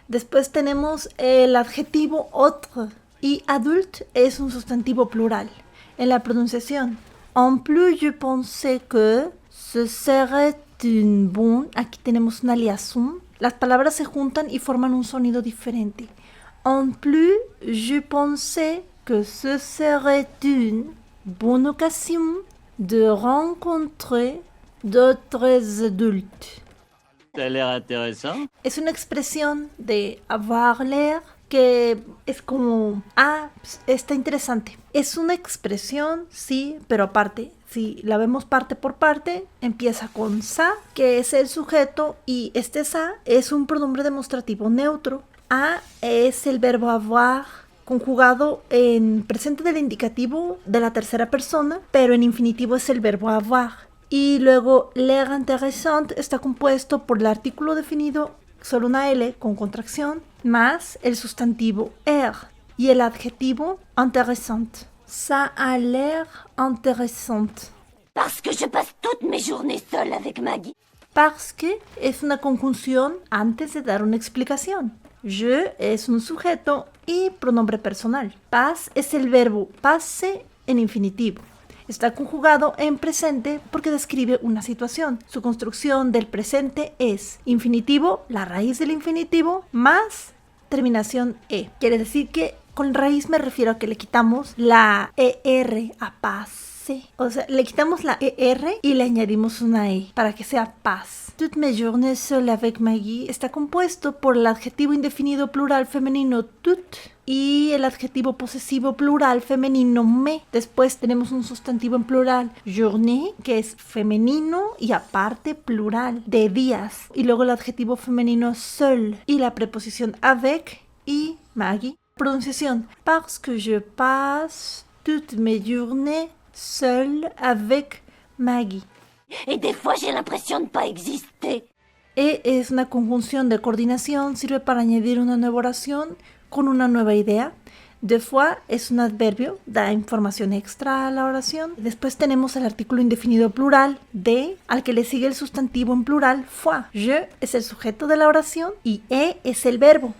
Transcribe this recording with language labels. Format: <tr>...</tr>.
<es>Después tenemos el adjetivo autre y adulte es un sustantivo plural. En la pronunciación,</es> <fr>en plus je pensais que ce serait une bonne,</fr> <es>aquí tenemos una liaison. Las palabras se juntan y forman un sonido diferente.</es> <fr>En plus, je pensais que ce serait une bonne occasion de rencontrer d'autres adultes. Ça a l'air intéressant.</fr> <es>Es una expresión de avoir l'air que es como, está interesante. Es una expresión, sí, pero aparte Si la vemos parte por parte, empieza con ça, que es el sujeto, y este ça es un pronombre demostrativo neutro. A es el verbo avoir, conjugado en presente del indicativo de la tercera persona, pero en infinitivo es el verbo avoir. Y luego, l'air intéressant está compuesto por el artículo definido, solo una L con contracción, más el sustantivo air y el adjetivo intéressant.</es> <fr>Ça a l'air intéressant. Parce que je passe toutes mes journées seule avec Maggie.</fr> <es>Parce que es una conjunción antes de dar una explicación. Je es un sujeto y pronombre personal. Passe es el verbo passe en infinitivo. Está conjugado en presente porque describe una situación. Su construcción del presente es infinitivo, la raíz del infinitivo, más terminación E. Quiere decir que con raíz me refiero a que le quitamos la ER a passe. O sea, le quitamos la ER y le añadimos una E para que sea passe.</es> <fr>Toutes mes journées seule avec Maggie</fr> <es>está compuesto por el adjetivo indefinido plural femenino toute y el adjetivo posesivo plural femenino me. Después tenemos un sustantivo en plural, journée, que es femenino y aparte plural, de días. Y luego el adjetivo femenino seul y la preposición avec y Maggie.</es> <fr>Prononciación, parce que je passe toutes mes journées seule avec Maggie. Et des fois, j'ai l'impression de ne pas exister.</fr> <es>E es una conjunción de coordinación, sirve para añadir una nueva oración con una nueva idea. Des fois es un adverbio, da información extra a la oración. Después tenemos el artículo indefinido plural, de, al que le sigue el sustantivo en plural, fois. Je es el sujeto de la oración y es el verbo.</es>